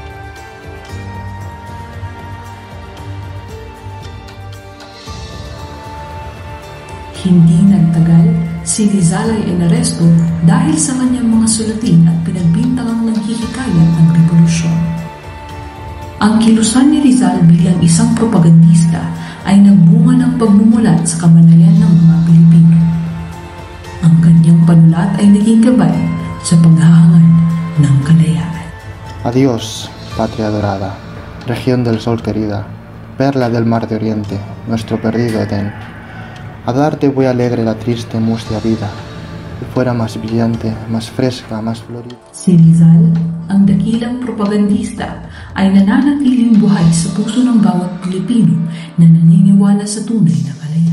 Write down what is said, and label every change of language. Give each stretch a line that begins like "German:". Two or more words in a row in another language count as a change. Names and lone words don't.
Filipino: Hindi nagtagal, si Rizal ay inaresto dahil sa kanyang mga sulatin at pinagbintangang naghihikayat ng revolusyon. Ang kilusan ni Rizal bilang isang propagandista ay nagbunga ng pagmumulat sa kamanayan ng mga Pilipino. Ang kanyang panulat ay naging gabay sa paghahangad ng kalayaan.
Spanish: Adiós, patria dorada, región del sol querida, perla del mar de oriente, nuestro perdido Edén. A darte voy alegre la triste mustia vida, que fuera más brillante, más fresca, más florida.
Filipino: Si Rizal, ang dakilang propagandista, ay nananatiling buhay sa puso ng bawat Pilipino na naniniwala sa tunay na